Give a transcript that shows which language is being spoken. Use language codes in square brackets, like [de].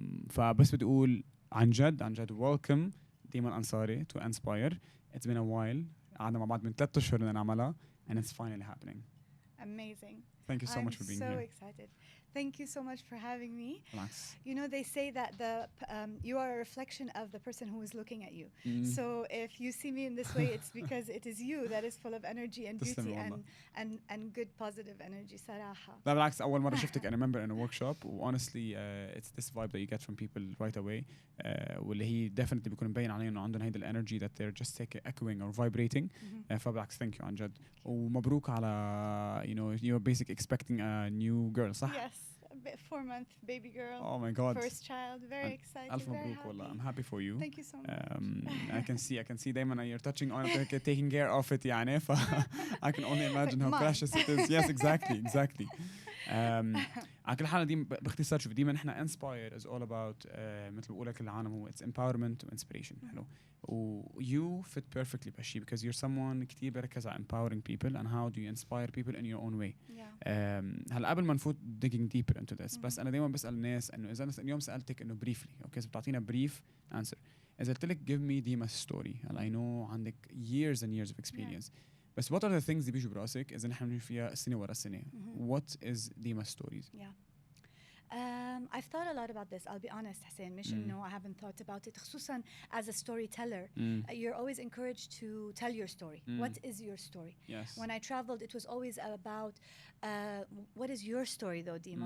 [ar] فبس بدي أقول عن جد [en] welcome [ar] Dima al Ansari to Inspire. [en] It's been a while. [ar] قعدنا مع بعض من 3 أشهر إننا نعملها, [en] and it's finally happening. Amazing. Thank you so much for being here. I'm so excited. Thank you so much for having me. Relax. You know, they say that you are a reflection of the person who is looking at you. So if you see me in this way, it's because it is you that is full of energy and beauty and good positive energy. [ar] صراحة. لا بالعكس أول مرة شفتك [en] I remember in a workshop. Honestly, it's this vibe that you get from people right away. [ar] واللي هي definitely بيكون مبين عليهم إنه عندهم هيدا [en] energy that they're just echoing or vibrating. [ar] فبالعكس [en] thank you [ar] عن جد. ومبروك على [en] you're basically expecting a new girl [ar] صح؟ [en] Yes. 4-month baby girl. Oh my God. First child. Very excited. [ar] ألف [en] very [ar] مبروك [en] happy. [ar] والله. [en] I'm happy for you. Thank you so much. I can see [ar] دايما [en] you're touching on it, taking care of it [ar] يعني. [en] I can only imagine how precious it is. Yes, exactly. [ar] على كل حال ديما باختصار شوف ديما نحن Inspire [en] is all about [ar] مثل بقول لك العالم هو [en] it's empowerment [ar] و [en] inspiration [ar] حلو. [en] و you fit perfectly [ar] بهالشي [en] because you're someone [ar] كتير بركز على [en] empowering people and how do you inspire people in your own way. [ar] هلا قبل ما نفوت [en] digging deeper into this [ar] بس أنا دايما بسأل الناس إنه إذا أنا اليوم سألتك إنه [en] briefly okay [ar] بتعطينا [en] brief answer. [ar] إذا قلت لك [en] give me Dima's story and I know [ar] عندك [en] years and years of experience. But what are the things [ar] اللي بيجوا براسك إذا نحن بنشوف فيها السنة ورا السنة? [en] What is Dima's stories? I've thought a lot about this. I'll be honest, Hussein. [ar] مش إنه [en] I haven't thought about it. [ar] خصوصاً [en] as a storyteller, you're always encouraged to tell your story. What is your story? Yes. When I traveled, it was always about what is your story, though, Dima?